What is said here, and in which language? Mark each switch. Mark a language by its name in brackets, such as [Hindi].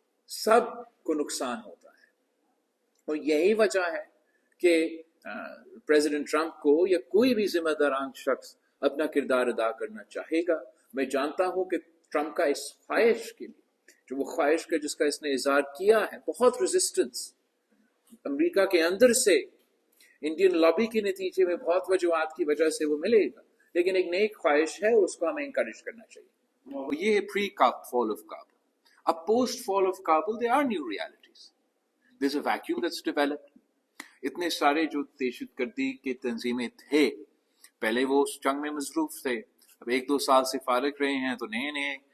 [Urdu] سب کو نقصان ہوتا ہے، اور یہی وجہ ہے کہ پریزیڈنٹ ٹرمپ کو یا کوئی بھی ذمہ داران شخص اپنا کردار ادا کرنا چاہے گا۔ میں جانتا ہوں کہ ٹرمپ کا اس خواہش کے لیے، جو وہ خواہش کا جس کا اس نے اظہار کیا ہے، بہت ریزسٹنس امریکہ کے اندر سے، انڈین لابی کے نتیجے میں بہت وجوہات کی وجہ سے وہ ملے گا، لیکن ایک نیک خواہش ہے، اس کو ہمیں انکریج کرنا چاہیے۔ یہ ہے پری فال of Kabul. [English] post fall of Kabul, there are new realities. There's a vacuum that's developed. [Urdu] اتنے سارے جو دہشت گردی کے تنظیمیں تھے پہلے وہ اس جنگ میں مصروف تھے، اب 1-2 سال سے فارغ رہے ہیں تو نئے نئے